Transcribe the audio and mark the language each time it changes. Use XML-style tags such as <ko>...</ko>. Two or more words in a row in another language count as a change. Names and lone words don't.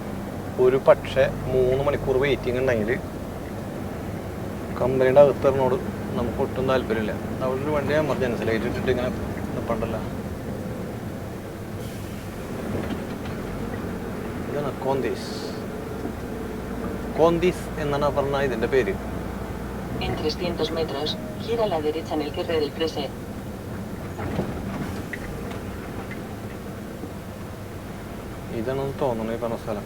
<ml>ഒരു പക്ഷേ 3 മണിക്കൂർ വെയിറ്റിംഗ് ഉണ്ടെങ്കിൽ കമ്പനിയുടെ അകത്തറിനോട് നമുക്ക് ഒട്ടും താല്പര്യമില്ല. അവിടെ ഒരു വണ്ടി എമർജൻസി ലൈറ്റ് ഇട്ടിട്ട് ഇങ്ങനെ നിൽപ്പണ്ടല്ലോ. ഇതാണ് കോന്തീസ് എന്നാണ് പറഞ്ഞ ഇതിൻ്റെ പേര്.</ml> <es>En 300 metros, gira a la derecha en el cierre del Freser.</es> <ml>ഇതാണെന്ന് തോന്നുന്നു ഈ പറഞ്ഞ സ്ഥലം.</ml>